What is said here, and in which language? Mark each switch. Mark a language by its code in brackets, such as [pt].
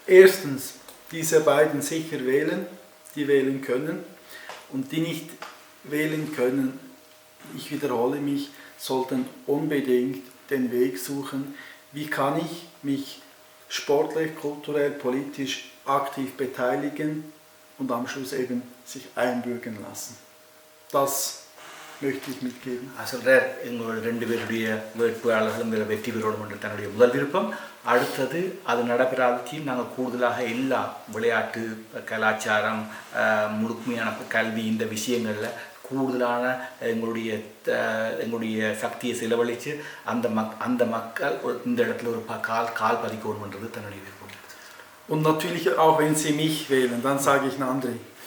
[de] Erstens, diese beiden sicher wählen, die wählen können, und die nicht wählen können, ich wiederhole mich, sollten unbedingt den Weg suchen, wie kann ich mich sportlich, kulturell, politisch aktiv beteiligen und am Schluss eben sich einbürgern lassen. Das möchte ich mitgeben. [ta] எங்களோட 2 பேருடைய வேட்பாளர்களும் வெற்றி பெறணும் என்று தன்னுடைய முதல் விருப்பம். அடுத்தது அது நடைபெறாதையும் நாங்கள் கூடுதலாக எல்லா விளையாட்டு, கலாச்சாரம், முழுமையான கல்வி, இந்த விஷயங்களில் கூடுதலான எங்களுடைய சக்தியை செலவழித்து அந்த மக்கள் இந்த இடத்துல ஒரு கால் பதிக்கணும்ன்றது தன்னுடைய விருப்பம். [de] Und natürlich auch wenn Sie mich wählen, dann sage ich Nandri.